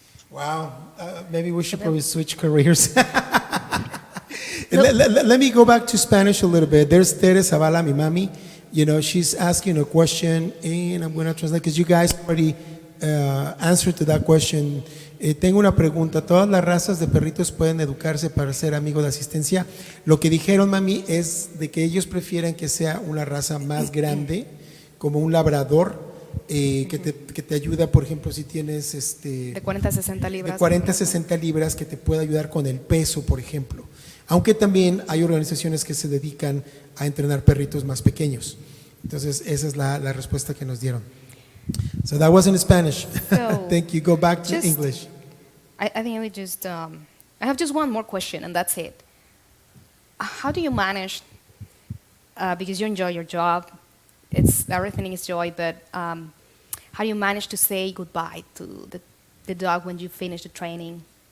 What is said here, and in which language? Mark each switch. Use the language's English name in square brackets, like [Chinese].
[English] Wow. Maybe we should probably switch careers. Let me go back to Spanish a little bit. There's Tere Zavala, [Spanish] mi mami. [English] she's asking a question, and I'm going to translate because you guys already answered to that question. [Spanish] Tengo una pregunta. ¿Todas las razas de perritos pueden educarse para ser amigos de asistencia? Lo que dijeron, mami, es de que ellos prefieren que sea una raza más grande, como un labrador, que te ayuda, por ejemplo, si tienes De 40 a 60 libras. de 40 a 60 libras, que te puede ayudar con el peso, por ejemplo. Aunque también hay organizaciones que se dedican a entrenar perritos más pequeños. Entonces, esa es la respuesta que nos dieron. [English] So that was in Spanish. So, Thank you. Go back to just- English. I think I have just one more question, and that's it. How do you manage, because you enjoy your job, everything is joy, but how do you manage to say goodbye to the dog when you finish the training?